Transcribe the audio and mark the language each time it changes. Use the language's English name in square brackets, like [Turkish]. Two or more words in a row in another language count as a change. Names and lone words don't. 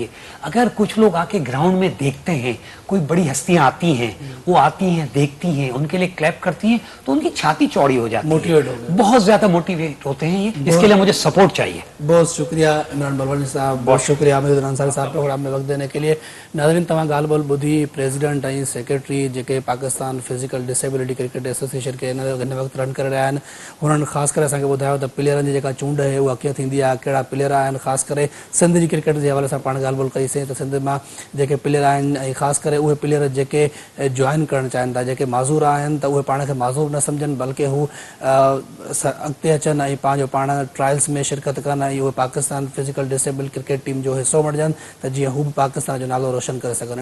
[Urdu] اگر کچھ لوگ آ کے گراؤنڈ میں دیکھتے ہیں, کوئی بڑی ہستیاں آتی ہیں, وہ آتی ہیں, دیکھتی ہیں, ان کے لیے کلیپ کرتی ہیں, تو ان کی چھاتی چوڑی ہو جاتی ہے, بہت زیادہ موٹیویٹ ہوتے ہیں یہ. اس کے لیے مجھے سپورٹ چاہیے. بہت شکریہ عمران بلوانی صاحب, بہت شکریہ امیر الدین انصاری صاحب پروگرام میں وقت دینے کے لیے. ناظرین, [Sindhi] तव्हां ॻाल्हि ॿोल ॿुधी प्रेसिडेंट ऐं सेक्रेटरी जेके पाकिस्तान फिज़िकल डिसेबिलिटी क्रिकेट एसोसिएशन खे हिन वक़्तु रन करे रहिया आहिनि, हुननि उन्हनि ख़ासि करे असांखे ॿुधायो त प्लेयरनि जी जेका चूंड आहे उहा कीअं थींदी आहे, कहिड़ा प्लेयर आहिनि, ख़ासि करे सिंध जी क्रिकेट जे हवाले सां पाण ॻाल्हि ॿोल कईसीं त सिंध मां जेके प्लेयर आहिनि ऐं ख़ासि करे उहे प्लेयर जेके जॉइन करणु चाहिनि था, जेके माज़ूर आहिनि त उहे पाण खे माज़ूर न सम्झनि बल्कि हू अॻिते अचनि ऐं पंहिंजो पाण ट्रायल्स में शिरकत कनि ऐं उहे पाकिस्तान फिज़िकल डिसेबल क्रिकेट टीम जो हिसो बणिजनि त जीअं हू बि पाकिस्तान जो नालो रोशन करे सघनि।